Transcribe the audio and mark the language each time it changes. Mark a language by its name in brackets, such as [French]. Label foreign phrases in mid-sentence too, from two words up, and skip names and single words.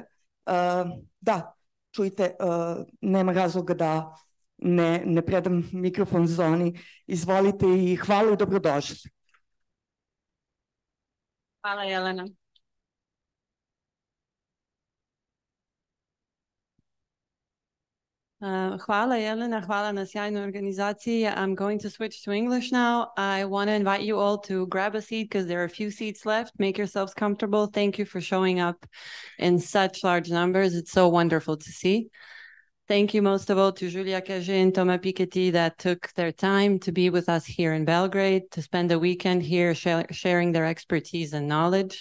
[Serbian] Da, čujte, nema razloga da ne predam mikrofon Zoni. Izvolite i hvala i dobrodošli. Hvala, Jelena. Hvala, Jelena. Hvala na sjajnoj organizaciji. [English] I'm going to switch to English now. I want to invite you all to grab a seat because there are a few seats left. Make yourselves comfortable. Thank you for showing up in such large numbers. It's so wonderful to see. Thank you most of all to Julia Cagé and Thomas Piketty that took their time to be with us here in Belgrade, to spend the weekend here sharing their expertise and knowledge.